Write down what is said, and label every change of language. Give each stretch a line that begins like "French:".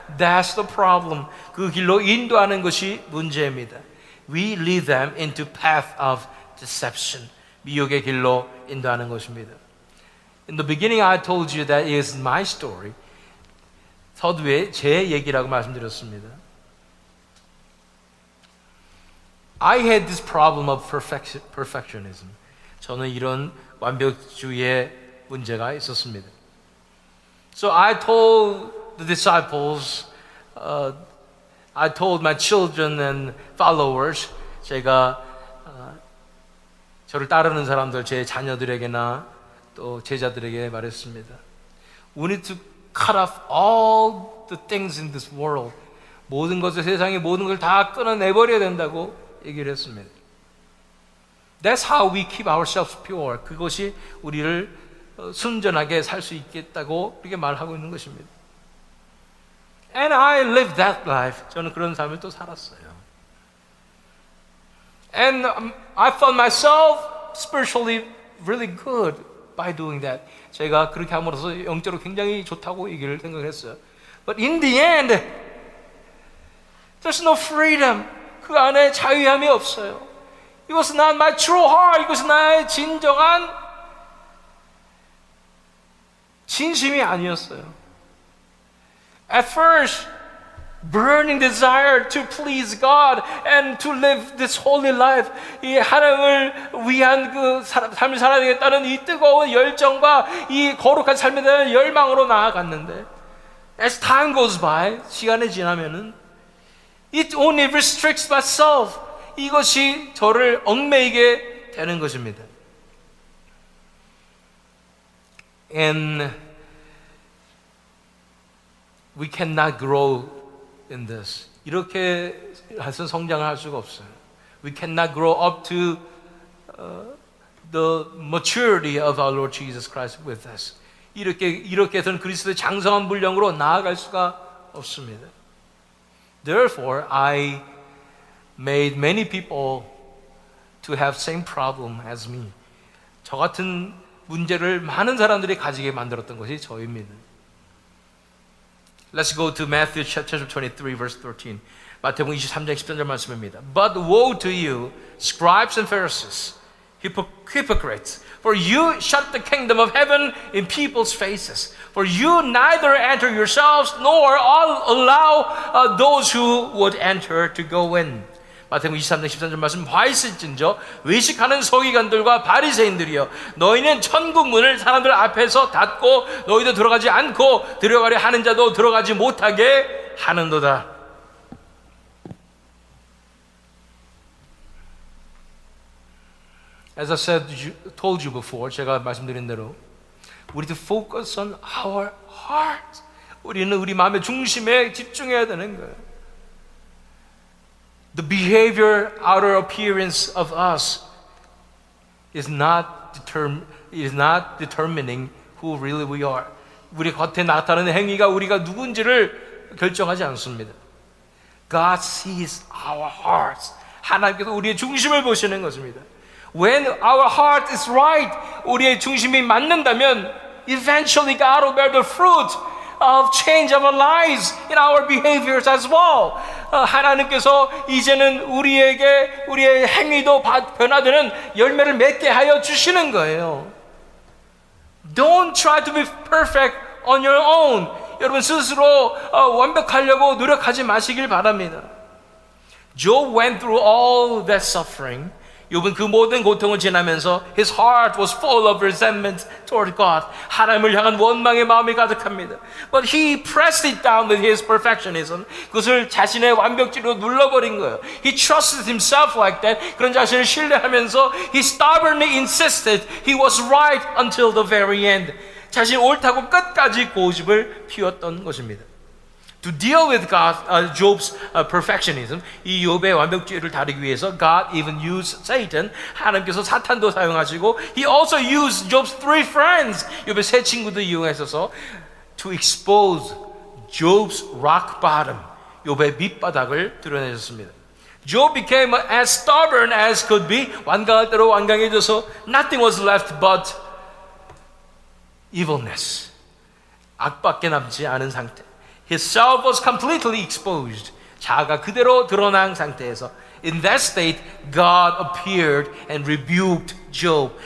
English: That's the problem.
Korean: 그 길로 인도하는 것이 문제입니다.
English: We lead them into path of deception.
Korean: 미혹의 길로 인도하는 것입니다.
English: In the beginning, I told you that it is my story.
Korean: 서두에 제 얘기라고 말씀드렸습니다.
English: I had this problem of perfectionism.
Korean: 저는 이런 완벽주의의 문제가 있었습니다.
English: So I told the disciples, I told my children and followers,
Korean: 제가 저를 따르는 사람들, 제 자녀들에게나 또 제자들에게 말했습니다.
English: We need to cut off all the things in this world.
Korean: 모든 것을, 세상의 모든 것을 다 끊어내버려야 된다고 얘기를 했습니다.
English: That's how we keep ourselves pure.
Korean: 그것이 우리를 순전하게 살 수 있겠다고 그렇게 말하고 있는 것입니다.
English: And I lived that life.
Korean: 저는 그런 삶을 또 살았어요.
English: And I found myself spiritually really good by doing that.
Korean: 제가 그렇게 함으로써 영적으로 굉장히 좋다고 얘기를 생각했어요.
English: But in the end, there's no freedom.
Korean: 그 안에 자유함이 없어요.
English: It was not my true heart.
Korean: 이것은 나의 진정한 진심이 아니었어요.
English: At first, burning desire to please God and to live this holy life.
Korean: 이 하나님을 위한 그 삶을 살아야 되겠다는 이 뜨거운 열정과 이 거룩한 삶에 대한 열망으로 나아갔는데,
English: as time goes by,
Korean: 시간이 지나면은
English: it only restricts myself.
Korean: 이것이 저를 얽매이게 되는 것입니다.
English: And we cannot grow in this.
Korean: 이렇게 해서 성장을 할 수가 없어요.
English: We cannot grow up to the maturity of our Lord Jesus Christ with us.
Korean: 이렇게 해서는 그리스도의 장성한 분량으로 나아갈 수가 없습니다.
English: Therefore, I made many people to have same problem as me.
Korean: 저 같은 문제를 많은 사람들이 가지게 만들었던 것이 저입니다.
English: Let's go to Matthew chapter 23 verse 13.
Korean: 마태복음 23장 13절 말씀입니다.
English: But woe to you, scribes and Pharisees, hypocrites, for you shut the kingdom of heaven in people's faces. For you neither enter yourselves nor allow those who would enter to go in.
Korean: 마태복음 23장 13절 말씀, 화 있을진저 외식하는 서기관들과 바리새인들이여, 너희는 천국 문을 사람들 앞에서 닫고 너희도 들어가지 않고 들어가려 하는 자도 들어가지 못하게 하는도다.
English: As I told you before,
Korean: 제가 말씀드린 대로
English: we need to focus on our heart.
Korean: 우리는 우리 마음의 중심에 집중해야 되는 거예요.
English: The behavior, outer appearance of us is not determining who really we are.
Korean: 우리 겉에 나타나는 행위가 우리가 누군지를 결정하지 않습니다.
English: God sees our hearts.
Korean: 하나님께서 우리의 중심을 보시는 것입니다.
English: When our heart is right,
Korean: 우리의 중심이 맞는다면,
English: eventually God will bear the fruit of change of our lives in our behaviors as well.
Korean: 하나님께서 이제는 우리에게 우리의 행위도 변화되는 열매를 맺게 하여 주시는 거예요.
English: Don't try to be perfect on your own.
Korean: 여러분 스스로 완벽하려고 노력하지 마시길 바랍니다.
English: Job went through all that suffering.
Korean: 욥은 그 모든 고통을 지나면서
English: his heart was full of resentment toward God.
Korean: 하나님을 향한 원망의 마음이 가득합니다.
English: But he pressed it down with his perfectionism.
Korean: 그것을 자신의 완벽주의로 눌러버린 거예요.
English: He trusted himself like that.
Korean: 그런 자신을 신뢰하면서
English: he stubbornly insisted he was right until the very end.
Korean: 자신이 옳다고 끝까지 고집을 피웠던 것입니다.
English: To deal with Job's perfectionism,
Korean: 이 욥의 완벽주의를 다루기 위해서
English: God even used Satan.
Korean: 하나님께서 사탄도 사용하시고
English: He also used Job's three friends.
Korean: 욥의 세 친구도 이용하셔서
English: to expose Job's rock bottom.
Korean: 욥의 밑바닥을 드러내셨습니다.
English: Job became as stubborn as could be.
Korean: 완강할 대로 완강해져서
English: nothing was left but evilness.
Korean: 악밖에 남지 않은 상태.
English: His self was completely exposed.
Korean: 자아가 그대로 드러난 상태에서
English: in that state, God appeared and rebuked Job.